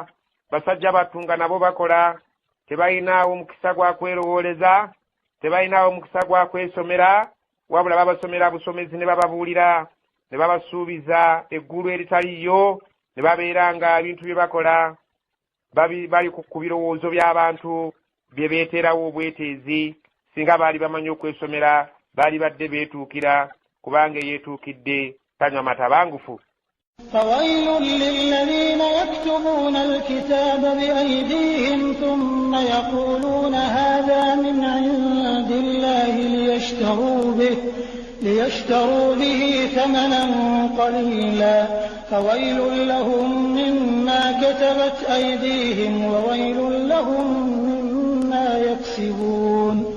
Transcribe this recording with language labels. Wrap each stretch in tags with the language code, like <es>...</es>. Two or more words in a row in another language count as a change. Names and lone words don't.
<lg>Basajja battu nga nabo bakola tebalinaawo mukisa gwa kwerowooleza tebalinawo mukisa gwa kwesomera wabula babasomera busomezi ne bababuulira ne babasuubiza eggulu eritaliyo ne babeera nga ebintu bye bakola bali ku birowoozo by'abantu bye beeterawo obweteezi singa baali bamanyi okwesomera baali badde beetuukira kubanga yeetuukidde tanywa matabangufu.</lg> <ar>فويل للذين يكتبون الكتاب بأيديهم ثم يقولون هذا من عند الله ليشتروا به ثمنا قليلا فويل لهم مما كتبت أيديهم وويل لهم مما يكسبون.</ar>